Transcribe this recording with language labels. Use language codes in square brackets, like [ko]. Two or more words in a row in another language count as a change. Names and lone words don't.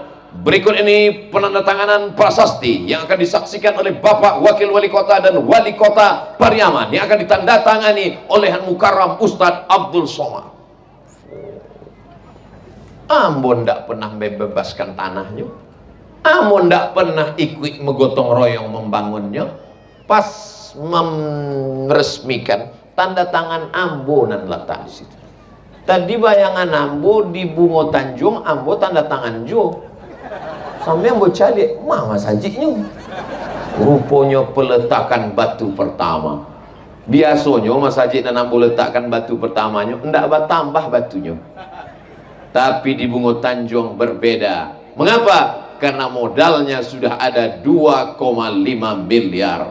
[id] Berikut ini penandatanganan prasasti yang akan disaksikan oleh Bapak Wakil Wali Kota dan Wali Kota Pariaman, yang akan ditandatangani oleh Yang Mukarram Ustadz Abdul Somad. [min] Ambo ndak pernah membebaskan tanahnya, ambo ndak pernah ikut menggotong royong membangunnya. Pas meresmikan, tanda tangan ambo nan letak di situ. Tadi bayangan ambo di Bungo Tanjung, ambo tanda tangan jo. Sampai ambo cari, mana sajiknya? [id] Rupanya peletakan batu pertama. Biasanya masjid dan ambo letakkan batu pertamanya, ndak bertambah batunya. Tapi di Bungo Tanjung berbeda. Mengapa? Karena modalnya sudah ada 2,5 miliar.